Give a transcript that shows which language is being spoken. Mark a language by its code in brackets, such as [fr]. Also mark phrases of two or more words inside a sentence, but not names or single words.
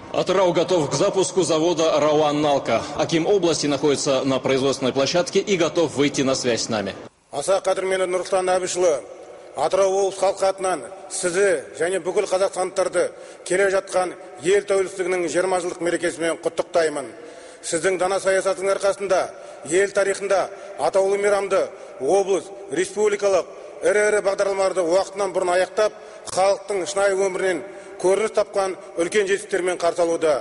[ru] Атырау готов к запуску завода «Рауан-Налка». Аким области находится на производственной площадке и готов выйти на связь с нами. [kk] Аса қадірменді Нұрсұлтан Әбішұлы, Атырау облыс халқы атынан сізді және бүкіл қазақстандықтарды келе жатқан ел тәуелсіздігінің 20 жылдық мерекесімен құттықтаймын. Сіздің дана саясатының арқасында ел тарихында атаулы мейрамды облыс, республикалық ірі бағдарламаларды уақытынан бұрын аяқтап, халықтың шынайы өмірінен көрініс тапқан үлкен жетістіктермен қарсы алуда.